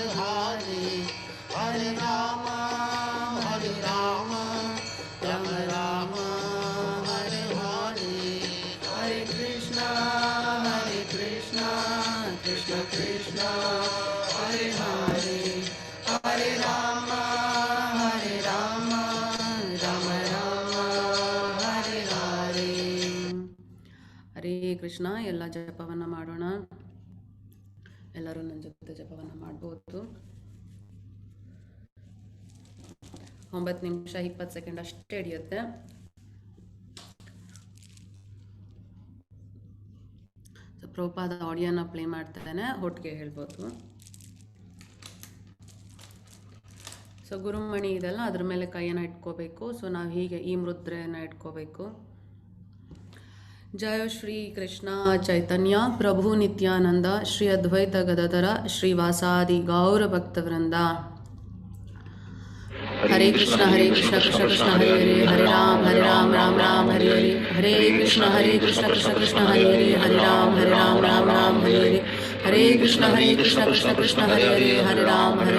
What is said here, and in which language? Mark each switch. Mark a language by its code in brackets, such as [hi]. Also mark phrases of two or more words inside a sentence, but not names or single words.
[sa] हरे हरे राम हरे राम राम राम हरे हरे हरे कृष्ण कृष्ण कृष्ण हरे हरे हरे राम राम राम हरे हरे हरे कृष्ण. [kn] ಎಲ್ಲ ಜಪವನ್ನು ಮಾಡೋಣ. ಎಲ್ಲರೂ ನನ್ನ ಜೊತೆ ಜಪವನ್ನು ಮಾಡ್ಬೋದು. 9 ನಿಮಿಷ 20 ಸೆಕೆಂಡ್ ಅಷ್ಟೇ ಹಿಡಿಯುತ್ತೆ. ಪ್ರಭುಪಾದ ಆಡಿಯೋನ ಪ್ಲೇ ಮಾಡ್ತಾನೆ, ಒಟ್ಟಿಗೆ ಹೇಳ್ಬೋದು. ಸೊ ಗುರುಮಣಿ ಇದೆಲ್ಲ ಅದ್ರ ಮೇಲೆ ಕೈಯನ್ನು ಇಟ್ಕೋಬೇಕು. ಸೊ ನಾವು ಹೀಗೆ ಈ ಮುದ್ರೆಯನ್ನು ಇಟ್ಕೋಬೇಕು. [sa] जय श्री कृष्ण चैतन्य प्रभु नित्यानंद श्री अद्वैत गदाधर श्रीवासादि गौर भक्तवृंदा. हरे कृष्ण कृष्ण कृष्ण हरे हरे हरे राम राम राम हरे हरे हरे कृष्ण कृष्ण कृष्ण हरे हरे हरे राम राम राम हरे हरे हरे कृष्ण कृष्ण कृष्ण हरे हरे हरे राम